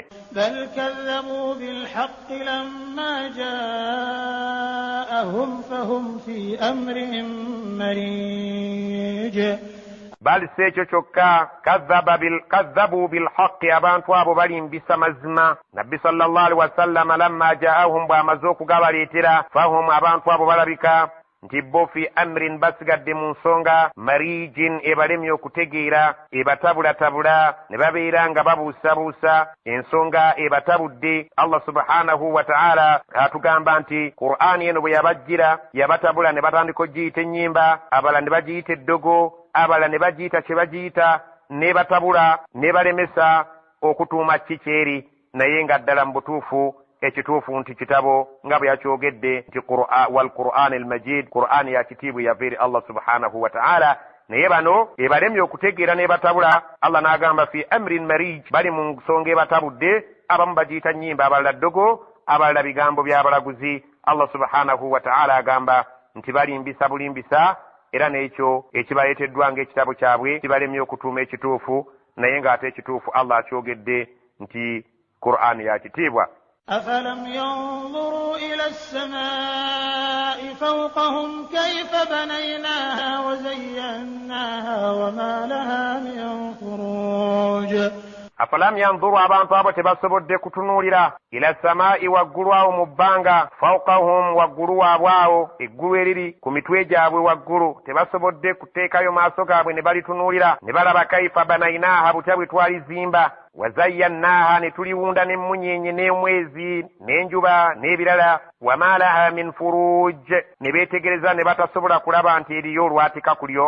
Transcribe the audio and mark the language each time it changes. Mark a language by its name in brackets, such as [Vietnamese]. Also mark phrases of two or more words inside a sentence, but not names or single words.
[Arabic] بل كذبوا بالحق لما جاءهم فهم في أمرهم مريج. [Ganda] bali si ekyo kyokka [Arabic] كذبوا بالحق [Ganda] abantu abo balimbisa mazima. nabbi [Arabic] صلى الله عليه وسلم لما جاءهم [Ganda] bw'amaze okugabaleetera fahum abantu abo balabika nti bo [Arabic] في أمر [Ganda] basigadde mu nsonga marijin ebalemye okutegeera ebatabulatabula ne babeera nga babuusabuusa ensonga ebatabudde. Allah [Arabic] سبحانه وتعالى [Ganda] atugamba nti Qur'ani eno bwe yabajjira yabatabula ne batandika ogiyita ennyimba, abala ne bagiyita eddogo, abala ne bagiyita kye bagiyita, ne batabula ne balemesa okutuuma kikyeri, naye nga ddala mu butuufu ekituufu nti kitabo nga bwe yakyogedde nti [Arabic] والقرآن المجيد, [Ganda] Qur'ani ya kitiibwe yava eri Allah [Arabic] سبحانه وتعالى. [Ganda] naye bano ebalemye okutegeera ne batabula, Allah n'agamba [Arabic] في أمر مريج, [Ganda] bali mu nsonga ebatabudde, abamu bagiyita nnyimba, abalala ddogo, abalala bigambo by'abalaguzi. Allah [Arabic] سبحانه وتعالى [Ganda] agamba nti balimbisa bulimbisa, era n'ekyo ekibaleeteddwa ng'ekitabo kyabwe kibalemye okutuuma ekituufu, naye ng'ate ekituufu Allah akyogedde nti Qur'an ya kitiibwa. [Arabic] أفلم ينظروا إلى السماء فوقهم كيف بنيناها وزيناها وما لها من فروج. أفلم ينظروا, [Ganda] abantu abo tebasobodde kutunuulira [Arabic] إلى السماء, [Ganda] waggulu awo mu bbanga, fawqahum, waggulu waabwe awo, eggulu eriri ku mitwe gyabwe waggulu, tebasobodde kuteekayo maaso gaabwe ne balitunuulira ne balaba [Arabic] كيف بنيناها, [Ganda] butya bwe twalizimba, wazayyannaaha, ne tuliwunda n'emmunyeenye n'omwezi n'enjuba n'ebirala, [Arabic] وما لها من فروج, [Ganda] ne beetegereza ne batasobola kulaba nti eriyo olwatika ku lyo.